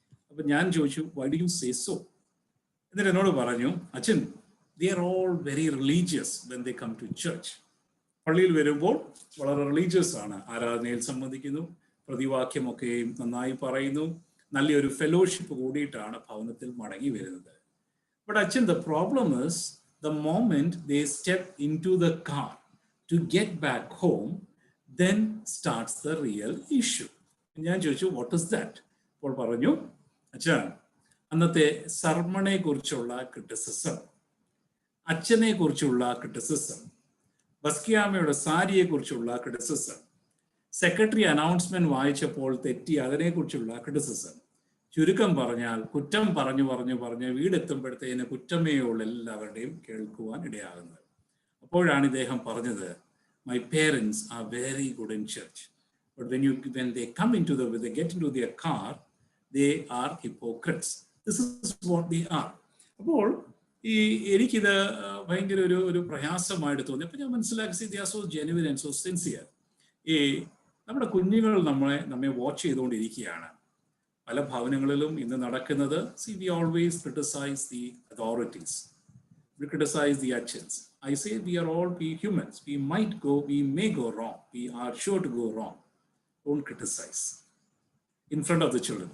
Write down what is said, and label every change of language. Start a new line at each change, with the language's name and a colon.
Malayalam: അപ്പൊ ഞാൻ ചോദിച്ചു,
English: Why do you say so?
Malayalam: എന്നിട്ട് എന്നോട് പറഞ്ഞു, അച്ഛൻ,
English: They are all very religious when they come to church.
Malayalam: പള്ളിയിൽ വരുമ്പോൾ വളരെ റിലീജിയസ് ആണ്, ആരാധനയിൽ സംബന്ധിക്കുന്നു, പ്രതിവാക്യമൊക്കെയും നന്നായി പറയുന്നു, നല്ലൊരു ഫെലോഷിപ്പ് കൂടിയിട്ടാണ് ഭവനത്തിൽ മടങ്ങി വരുന്നത്.
English: But Achin, the problem is the moment they step into the car to get back home, then starts the real issue.
Malayalam: ഞാൻ ചോദിച്ചു,
English: what is that?
Malayalam: അപ്പോൾ പറഞ്ഞു, അച്ഛാ, അന്നത്തെ സർമണെ കുറിച്ചുള്ള ക്രിറ്റിസിസം, അച്ഛനെ കുറിച്ചുള്ള ക്രിറ്റിസിസം, ബസ്കിയാമയുടെ സാരിയെ കുറിച്ചുള്ള ക്രിറ്റിസിസം, സെക്രട്ടറി അനൗൺസ്മെന്റ് വായിച്ചപ്പോൾ തെറ്റി അതിനെക്കുറിച്ചുള്ള ക്രിറ്റിസിസം, ചുരുക്കം പറഞ്ഞാൽ കുറ്റം പറഞ്ഞ് വീടെത്തുമ്പോഴത്തേന് കുറ്റമേ ഉള്ള എല്ലാവരുടെയും കേൾക്കുവാൻ ഇടയാകുന്നത്. അപ്പോഴാണ് ഇദ്ദേഹം പറഞ്ഞത്,
English: My parents are very good in church, but when they come into they get into their car, they are hypocrites. This is what they are.
Malayalam: അപ്പോൾ എനിക്കിത് ഭയങ്കര ഒരു പ്രയാസമായിട്ട് തോന്നി. അപ്പൊ ഞാൻ മനസ്സിലാക്കി,
English: they are so genuine and so sincere.
Malayalam: നമ്മുടെ കുഞ്ഞുങ്ങൾ നമ്മെ വാച്ച് ചെയ്തുകൊണ്ടിരിക്കുകയാണ്. പല ഭവനങ്ങളിലും ഇന്ന് നടക്കുന്നത്,
English: we always criticize the authorities, we criticize the actions. I say we are all humans, we may go wrong, we are sure to go wrong. Don't criticize in front of the children.